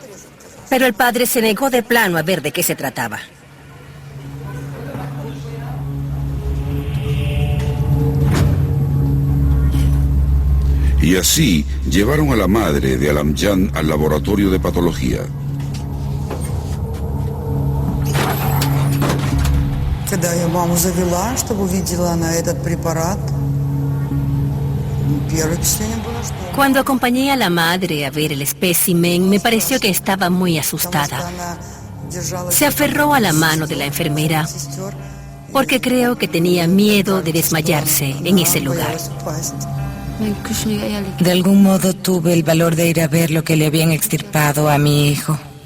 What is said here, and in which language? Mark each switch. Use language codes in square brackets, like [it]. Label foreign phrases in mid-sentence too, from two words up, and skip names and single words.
[es] Pero el padre se negó de plano a ver de qué se trataba. Y así llevaron a la madre de Alamjan al laboratorio de patología. [ru] Когда я маму завела, чтобы увидела она этот препарат, первое впечатление было, что... [es] Cuando acompañé a la madre a ver el espécimen, me pareció que estaba muy asustada. Se aferró a la mano de la enfermera, porque creo que tenía miedo de desmayarse en ese lugar. De algún modo tuve el valor de ir a ver lo que le habían extirpado a mi hijo.